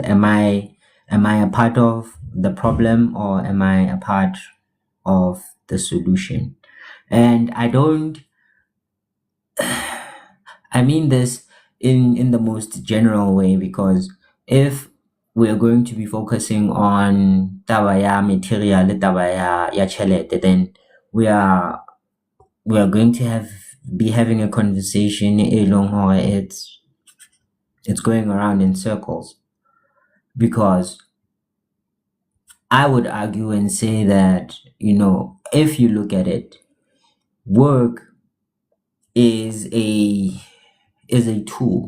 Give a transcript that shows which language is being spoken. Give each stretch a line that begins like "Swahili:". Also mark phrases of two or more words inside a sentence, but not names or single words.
English: Am I a part of the problem, or am I a part of the solution? And I mean this in the most general way, because if we are going to be focusing on
Southern Sotho: taba ya material le taba ya tjhelete,
English: then we are going to be having a conversation
Southern Sotho: e leng hore
English: it's going around in circles. Because I would argue and say that, if you look at it, work is a tool.